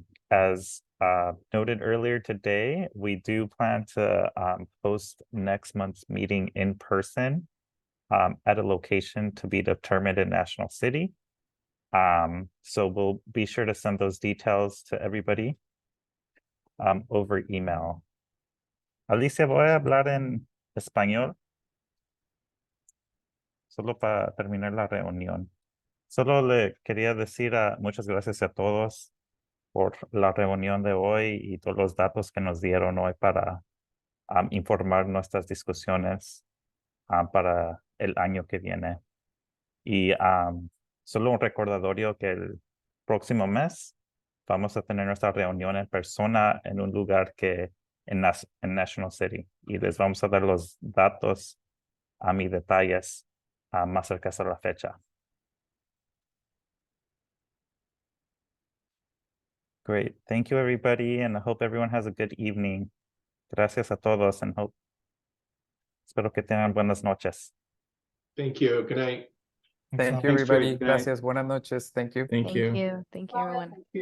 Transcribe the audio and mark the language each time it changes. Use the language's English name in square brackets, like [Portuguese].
[English] As noted earlier today, we do plan to host next month's meeting in person at a location to be determined in National City. So we'll be sure to send those details to everybody over email. [Spanish] Alicia, voy a hablar en español. Solo para terminar la reunión. Solo le quería decir muchas gracias a todos por la reunión de hoy y todos los datos que nos dieron hoy para informar nuestras discusiones para el año que viene. Y solo un recordatorio que el próximo mes vamos a tener nuestra reunión en persona en un lugar que en National City. Y les vamos a dar los datos y detalles más cerca de la fecha. [English] Great. Thank you, everybody, and I hope everyone has a good evening. [Spanish] Gracias a todos, and espero que tengan buenas noches. [English] Thank you. Good night. Thank you, Thanks, Joey. everybody. Good night. [Spanish] Gracias. Buenas noches. [English] Thank you. Thank you. Thank you, everyone.